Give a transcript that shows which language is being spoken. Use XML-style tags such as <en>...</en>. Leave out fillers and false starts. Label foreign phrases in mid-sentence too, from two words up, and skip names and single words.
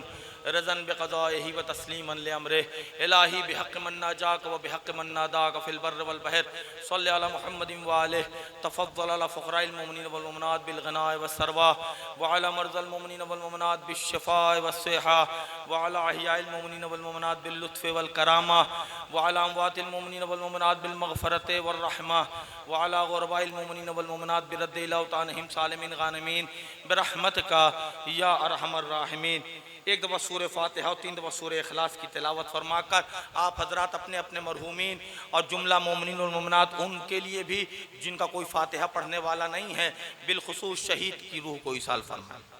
<ar>رضاً بقضائه وتسليماً لأمره إلهي بحق من ناجاك وبحق من ناداك في البر والبحر صل على محمد وآله. تفضل على فقراء المؤمنين والمؤمنات بالغناء والثروة وعلى مرضى المؤمنين والمؤمنات بالشفاء والصحة وعلى أحياء المؤمنين والمؤمنات باللطف والكرامة وعلى أموات المؤمنين والمؤمنات بالمغفرة والرحمة وعلى غرباء المؤمنين والمؤمنات بالرد لأوطانهم سالمين غانمين برحمتك يا أرحم الراحمين.</ar> <ur>ایک دفعہ سورہ فاتحہ اور 3 دفعہ سورہ اخلاص کی تلاوت فرما کر آپ حضرات اپنے اپنے مرحومین اور جملہ مومنین اور مومنات ان کے لیے بھی جن کا کوئی فاتحہ پڑھنے والا نہیں ہے، بالخصوص شہید کی روح کو ایصال فرمائیں.</ur>